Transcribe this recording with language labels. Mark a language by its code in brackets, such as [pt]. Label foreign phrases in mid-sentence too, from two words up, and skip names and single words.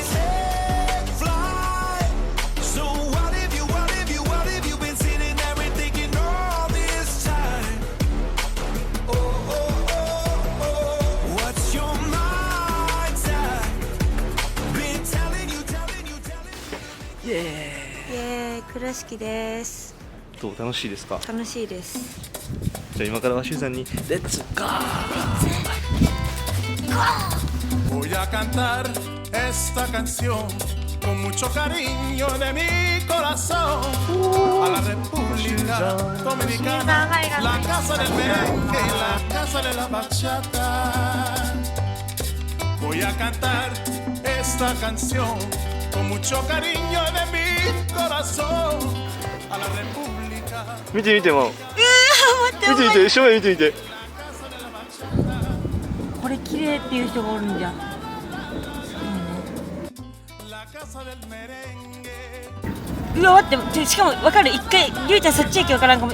[en] Hey, fly. So what if you been sitting there and thinking all this time? Oh, oh, oh, oh, what's your mind's at? Been telling you. [ja] イエーイ、倉敷です。どう楽しいですか？楽しいです。じゃあ今からはしゅうさんにレッツゴー。 [es] Voy a cantar esta canción con mucho cariño de mi corazón a la República Dominicana, la casa del merengue y la casa de la bachata. Voy a cantar esta canción con mucho cariño de mi corazón a la República. [ja] 見て見てもう。見て見て、正面見てみて。これ綺麗っていう人がおるんじゃ。うわ待って、しかも分かる、一回りゅうちゃんそっち行き分からんかも。